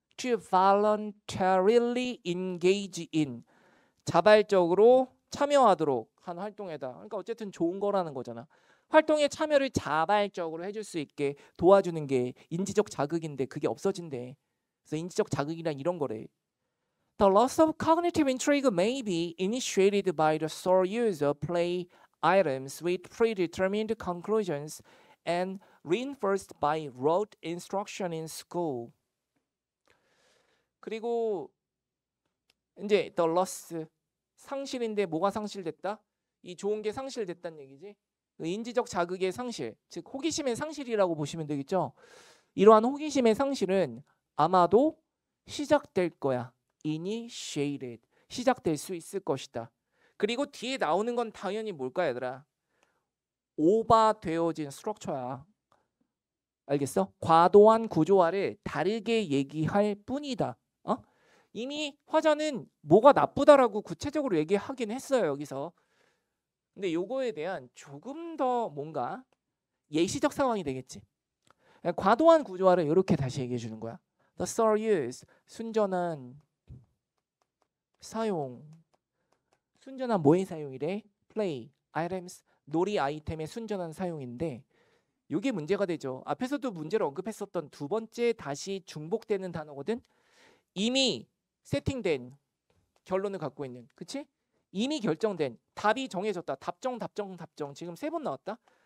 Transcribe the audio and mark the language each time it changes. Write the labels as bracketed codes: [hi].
[en] To voluntarily engage in [ko] 자발적으로 참여하도록 한 활동에다. 그러니까 어쨌든 좋은 거라는 거잖아. 활동에 참여를 자발적으로 해줄 수 있게 도와주는 게 인지적 자극인데 그게 없어진대. 그래서 인지적 자극이란 이런 거래. [en] The loss of cognitive intrigue may be initiated by the sole use of play items with predetermined conclusions and reinforced by rote instruction in school. [ko] 그리고 이제 [en] the loss [ko] 상실인데 뭐가 상실됐다? 이 좋은 게 상실됐다는 얘기지. 인지적 자극의 상실, 즉 호기심의 상실이라고 보시면 되겠죠. 이러한 호기심의 상실은 아마도 시작될 거야. initiated. 시작될 수 있을 것이다. 그리고 뒤에 나오는 건 당연히 뭘까 얘들아? 오버되어진 스트럭처야. 알겠어? 과도한 구조화를 다르게 얘기할 뿐이다. 이미 화자는 뭐가 나쁘다라고 구체적으로 얘기하긴 했어요. 여기서. 근데 요거에 대한 조금 더 뭔가 예시적 상황이 되겠지. 과도한 구조화를 이렇게 다시 얘기해 주는 거야. [en] The thorough use, [ko] 순전한 사용. 순전한 뭐의 사용이래? play, items, 놀이 아이템의 순전한 사용인데 이게 문제가 되죠. 앞에서도 문제를 언급했었던 두 번째 다시 중복되는 단어거든. 이미 세팅된 결론을 갖고 있는, 그치? 이미 결정된, 답이 정해졌다. 답정. 지금 3번 나왔다.